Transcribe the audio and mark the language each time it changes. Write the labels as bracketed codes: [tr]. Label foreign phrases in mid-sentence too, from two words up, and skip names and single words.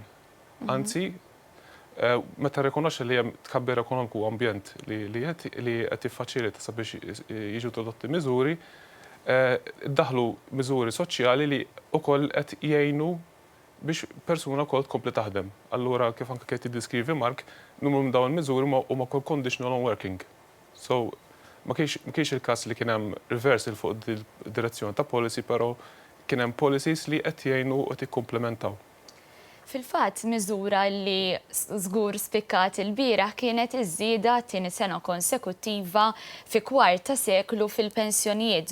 [mt] Anzi, meta rikonoxxa li hemm tkabbir ekonomiku u ambjent li qed jiffaċilita sabiex jiġu introdotti miżuri, daħlu miżuri soċjali li wkoll qed jgħinu biex persuna wkoll tkompli taħdem. Allura kif anke qed tiddiskrivi Mark, numru minn dawn il-miżuri huma wkoll [en] conditional on working. [mt] So ma kienx il-każ li kien hemm reversal fuq id-direzzjoni ta' policy, però kien hemm policies li qed jgħinu u qed jikkumplementaw. Fil-fatt, miżura li żgur spikkat il-bieraħ kienet iż-żieda tieni sena konsekuttiva fi kwart ta' seklu fil-pensjonijiet.